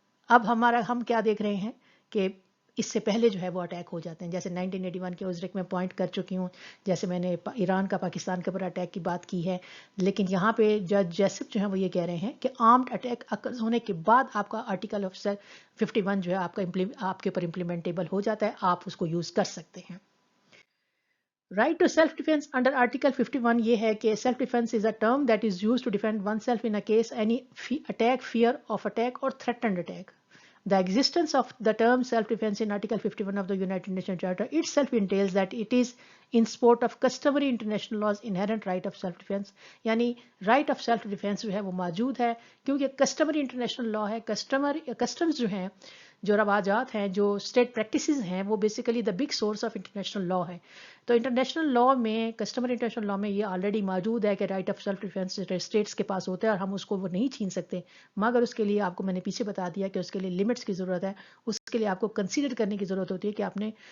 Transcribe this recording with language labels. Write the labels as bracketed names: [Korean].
[Urdu] اب ہم کیا دیکھ رہے ہیں کہ اس سے پہلے جو ہے وہ اٹیک ہو جاتے ہیں، جیسے 1981 کے ازرک میں پوائنٹ کر چکی ہوں، جیسے میں نے ایران کا پاکستان کے اوپر اٹیک کی بات کی ہے، لیکن یہاں پہ جج جیسپ جو ہیں وہ یہ کہہ رہے ہیں کہ آرمڈ اٹیک اکرز ہونے کے بعد آپ کا آرٹیکل آف 51 جو ہے آپ کے اوپر امپلیمنٹیبل ہو جاتا ہے، آپ اس کو یوز کر سکتے ہیں۔ [English] Right to self defence under article 51 یہ ہے کہ self defence is a term that is use to defend one self in case any attack, fear of attack اور threatened attack. The existence of the term self-defense in Article 51 of the United Nations Charter itself entails that it is in support of customary international laws inherent right of self-defense. [Urdu] یعنی right of self-defense جو ہے وہ موجود ہے کیونکہ customary international law ہے، customs جو ہیں، جو رواجات ہیں، جو اسٹیٹ پریکٹسز ہیں، وہ basically [English] the big source of international law [Urdu] ہے۔ تو انٹرنیشنل لا میں، کسٹمر انٹرنیشنل لا میں یہ آلریڈی موجود ہے کہ right of self defence status کے پاس ہوتا ہے اور ہم اس کو وہ نہیں چھین سکتے، مگر اس کے لیے آپ کو میں نے پیچھے بتا دیا کہ اس کے لیے لمٹس کی ضرورت ہے، اس کے لیے آپ کو کنسیڈر کرنے کی ضرورت ہوتی ہے کہ آپ نے